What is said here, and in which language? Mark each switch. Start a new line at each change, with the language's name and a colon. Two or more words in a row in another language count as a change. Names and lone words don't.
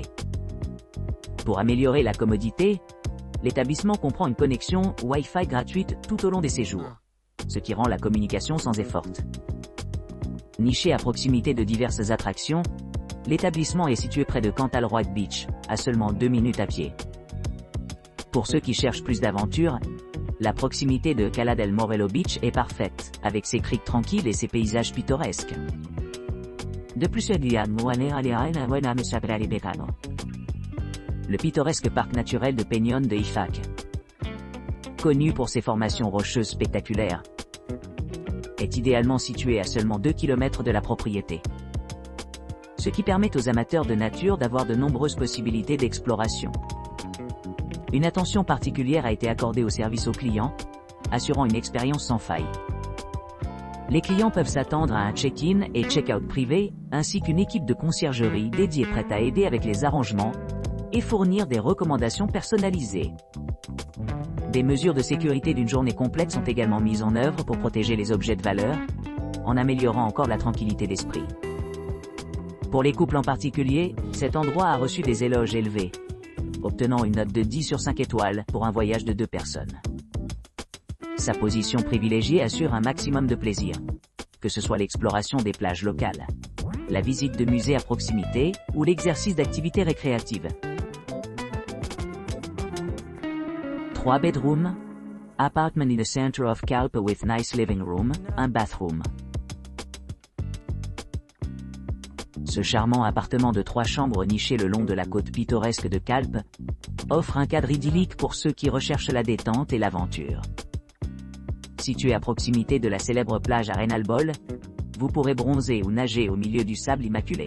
French: Pour améliorer la commodité, l'établissement comprend une connexion Wi-Fi gratuite tout au long des séjours, ce qui rend la communication sans effort. Niché à proximité de diverses attractions, l'établissement est situé près de Cantal Roig Beach, à seulement 2 minutes à pied. Pour ceux qui cherchent plus d'aventure, la proximité de Cala del Morello Beach est parfaite, avec ses criques tranquilles et ses paysages pittoresques. De plus, le pittoresque parc naturel de Peñón de Ifac, connu pour ses formations rocheuses spectaculaires, est idéalement situé à seulement 2 km de la propriété, ce qui permet aux amateurs de nature d'avoir de nombreuses possibilités d'exploration. Une attention particulière a été accordée au service aux clients, assurant une expérience sans faille. Les clients peuvent s'attendre à un check-in et check-out privé, ainsi qu'une équipe de conciergerie dédiée prête à aider avec les arrangements et fournir des recommandations personnalisées. Des mesures de sécurité d'une journée complète sont également mises en œuvre pour protéger les objets de valeur, en améliorant encore la tranquillité d'esprit. Pour les couples en particulier, cet endroit a reçu des éloges élevés, obtenant une note de 10 sur 5 étoiles pour un voyage de 2 personnes. Sa position privilégiée assure un maximum de plaisir, que ce soit l'exploration des plages locales, la visite de musées à proximité ou l'exercice d'activités récréatives.
English: 3 bedrooms, apartment in the center of Calpe with nice living room, un bathroom.
French: Ce charmant appartement de 3 chambres niché le long de la côte pittoresque de Calpe offre un cadre idyllique pour ceux qui recherchent la détente et l'aventure. Situé à proximité de la célèbre plage Arenalbol, vous pourrez bronzer ou nager au milieu du sable immaculé.